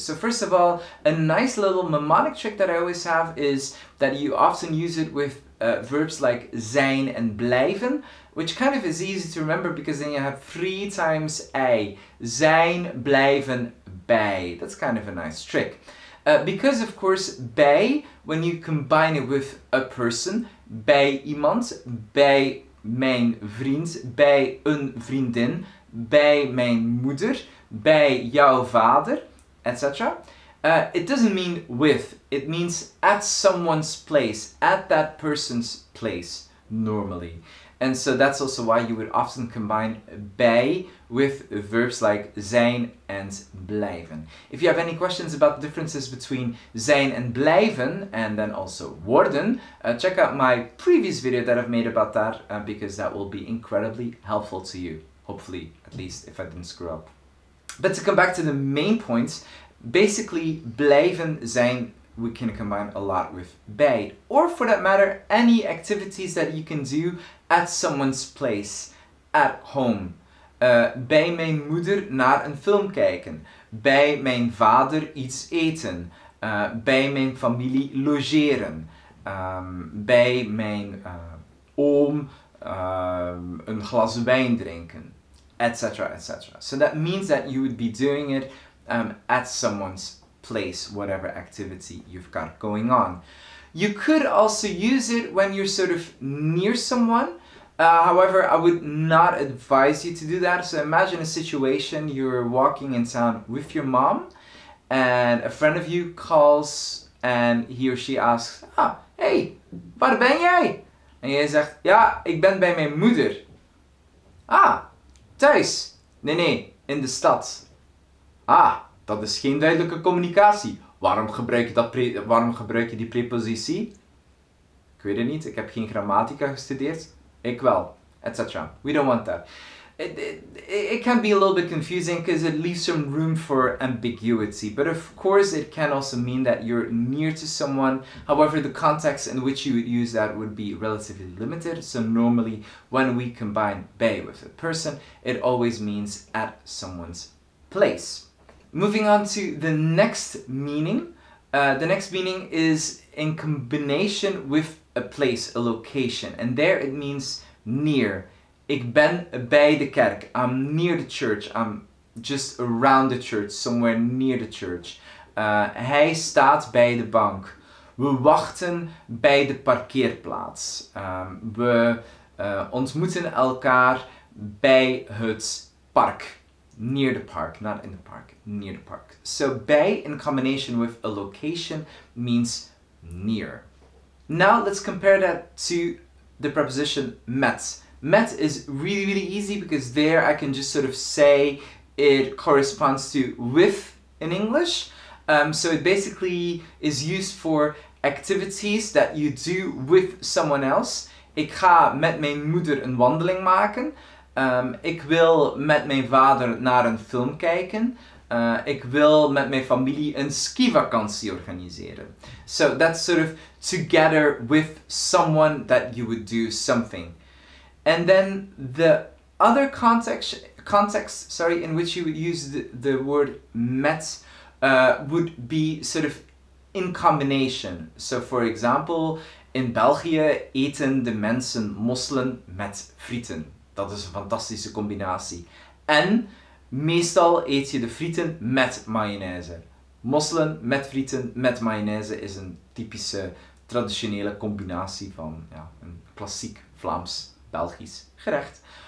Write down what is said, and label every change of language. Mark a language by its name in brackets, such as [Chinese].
[English] So first of all, a nice little mnemonic trick that I always have is that you often use it with verbs like zijn and blijven, which kind of is easy to remember because then you have 3 times ei. [Dutch] Zijn, blijven, bij. [English] That's kind of a nice trick. Because of course, bij, when you combine it with a person, [Dutch] bij iemand, bij mijn vriend, bij een vriendin, bij mijn moeder, bij jouw vader, [English] etc. It doesn't mean with, it means at someone's place, at that person's place, normally. And so that's also why you would often combine bij with verbs like zijn and blijven. If you have any questions about the differences between zijn and blijven, and then also worden, check out my previous video that I've made about that, because that will be incredibly helpful to you. Hopefully, at least, if I didn't screw up. But to come back to the main points, basically, blijven, zijn, we can combine a lot with bij. Or for that matter, any activities that you can do at someone's place, at home. [Dutch] Bij mijn moeder naar een film kijken. Bij mijn vader iets eten. Bij mijn familie logeren. Bij mijn oom een glas wijn drinken. Etc. etc. [English] So that means that you would be doing it at someone's place, whatever activity you've got going on. You could also use it when you're sort of near someone. However, I would not advise you to do that. So imagine a situation, you're walking in town with your mom and a friend of you calls and he or she asks, [Dutch] hey, waar ben jij? En jij zegt, ja, ik ben bij mijn moeder. Thuis? Nee, in de stad. Dat is geen duidelijke communicatie. Waarom gebruik je die prepositie? Ik weet het niet, ik heb geen grammatica gestudeerd. Ik wel, etc. We don't want that. [English] It can be a little bit confusing because it leaves some room for ambiguity. But of course it can also mean that you're near to someone. However, the context in which you would use that would be relatively limited. So normally when we combine bij with a person, it always means at someone's place. Moving on to the next meaning. The next meaning is in combination with a place, a location. And there it means near. [Dutch] Ik ben bij de kerk. [English] I'm near the church. I'm just around the church. Somewhere near the church. [Dutch] Hij staat bij de bank. We wachten bij de parkeerplaats. We ontmoeten elkaar bij het park. [English] Near the park, not in the park. Near the park. So bij in combination with a location means near. Now let's compare that to the preposition met. Met is really easy because there I can just sort of say it corresponds to with in English. So it basically is used for activities that you do with someone else. [Dutch] Ik ga met mijn moeder een wandeling maken. Ik wil met mijn vader naar een film kijken. Ik wil met mijn familie een skivakantie organiseren. [English] So that's sort of together with someone that you would do something. And then the other context in which you would use the word met would be sort of in combination. So for example, [Dutch] in België eten de mensen mosselen met frieten. Dat is een fantastische combinatie. En meestal eet je de frieten met mayonaise. Mosselen met frieten met mayonaise is een typische traditionele combinatie van een klassiek Vlaams-Belgisch gerecht.